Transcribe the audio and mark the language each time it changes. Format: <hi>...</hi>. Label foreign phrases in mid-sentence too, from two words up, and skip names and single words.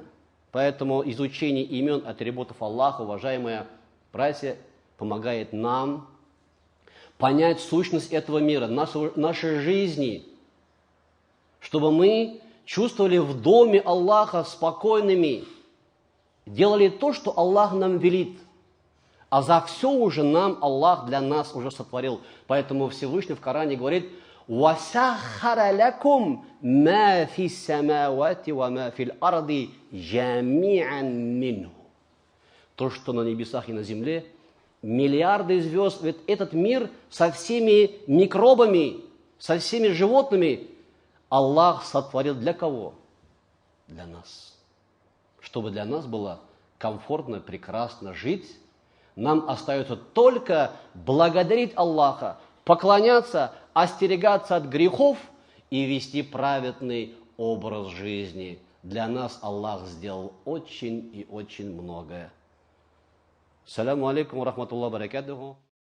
<ru>Поэтому изучение имен, атрибутов Аллаха, уважаемые братья, помогает нам понять сущность этого мира, нашей жизни, чтобы мы чувствовали в доме Аллаха спокойными, делали то, что Аллах нам велит. А за все уже нам Аллах для нас уже сотворил. Поэтому Всевышний в Коране говорит:</ru> <ar>«وسخر لكم ما في السماوات وما في الأرض جميعا منه».</ar> <ru>То, что на небесах и на земле, миллиарды звезд, ведь этот мир со всеми микробами, со всеми животными Аллах сотворил для кого? Для нас. Чтобы для нас было комфортно, прекрасно жить, нам остается только благодарить Аллаха, поклоняться, остерегаться от грехов и вести праведный образ жизни. Для нас Аллах сделал очень и очень многое.</ru> <ar>السلام عليكم ورحمة الله وبركاته.</ar>